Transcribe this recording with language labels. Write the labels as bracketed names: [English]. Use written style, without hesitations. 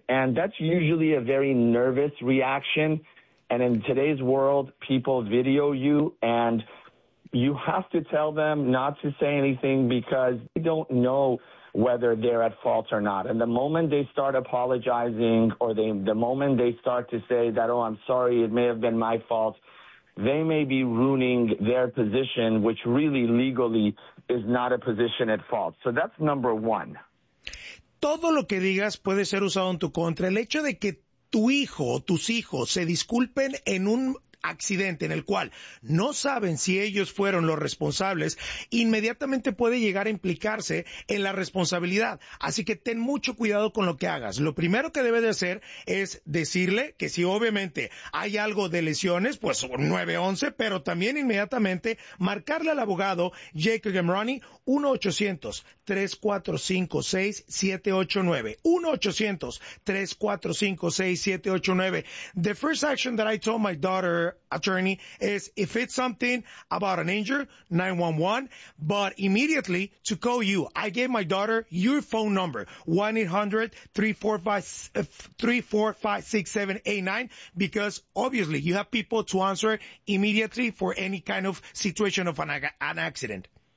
[English] And that's usually a very nervous reaction. And in today's world, people video you and you have to tell them not to say anything because they don't know whether they're at fault or not. And the moment they start apologizing or the moment they start to say that, oh, I'm sorry, it may have been my fault, they may be ruining their position, which really legally is not a position at fault. So that's number one. [Spanish] Todo lo que digas puede ser usado en tu contra. El hecho de que tu hijo o tus hijos se disculpen en un accidente en el cual no saben si ellos fueron los responsables, inmediatamente puede llegar a implicarse en la responsabilidad. Así que ten mucho cuidado con lo que hagas. Lo primero que debe de hacer es decirle que si obviamente hay algo de lesiones, pues 911, pero también inmediatamente marcarle al abogado Jacob Gamroni, 1-800-345-6789. [English] 1-800-345-6789. The first action that I told my daughter, attorney, is if it's something about an injury, 911, but immediately to call you. I gave my daughter your phone number, 1-800-345-6789, because obviously you have people to answer immediately for any kind of situation of an accident.